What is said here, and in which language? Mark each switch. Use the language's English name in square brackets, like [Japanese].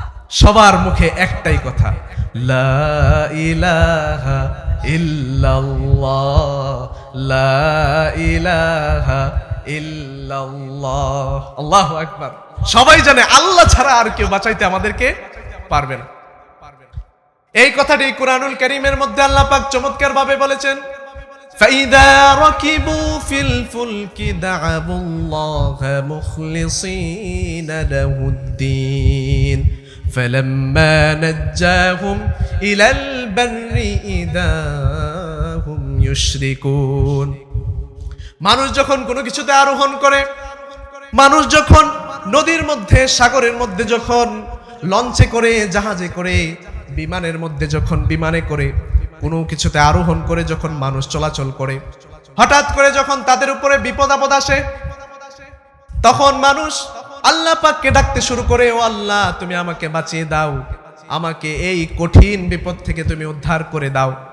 [Bangla] সবার মুখে একটাই কথা, [Arabic] লা ইলাহা ইল্লাল্লাহ, লা ইলাহা ইল্লাল্লাহ, আল্লাহু আকবার। [Bangla] সবাই জানে আল্লাহ ছাড়া আর কেউ বাঁচাইতে আমাদেরকে পারবে না। এই কথাটি কুরআনুল কারীমের মধ্যে আল্লাহ পাক চমৎকার ভাবে বলেছেন, [Arabic] فَإِذَا رَكِبُوا فِي الْفُلْكِ دَعَوُا اللَّهَ مُخْلِصِينَ لَهُ الدِّينَ فَلَمَّا نَجَّاهُمْ إِلَى الْبَرِّ إِذَا هُمْ يُشْرِكُونَ। [Bangla] মানুষ যখন কোনো কিছুতে আরোহণ করে, মানুষ যখন নদীর মধ্যে সাগরের মধ্যে যখন লঞ্চে করে জাহাজে করে বিমানের মধ্যে যখন বিমানে করে কোনো কিছুতে আরোহণ করে যখন মানুষ চলাচল করে, হঠাৎ করে যখন তাদের উপরে বিপদ আপদ আসে, তখন মানুষ আল্লাহ পাককে ডাকতে শুরু করে, ও আল্লাহ তুমি আমাকে বাঁচিয়ে দাও, আমাকে এই কঠিন বিপদ থেকে তুমি উদ্ধার করে দাও।